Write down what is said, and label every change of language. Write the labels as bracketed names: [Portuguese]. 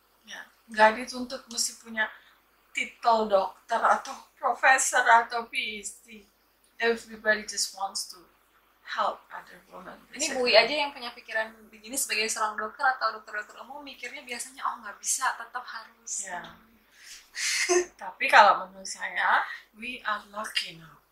[Indonesian] Ya, nggak dituntut mesti punya titel dokter atau profesor atau PhD. [English] Everybody just wants to help other women. [Indonesian] Ini Bu aja yang punya pikiran begini sebagai seorang dokter atau dokter-dokter umum mikirnya biasanya nggak bisa, tetap harus. Ya. Tapi kalau menurut saya, [English] we are lucky now.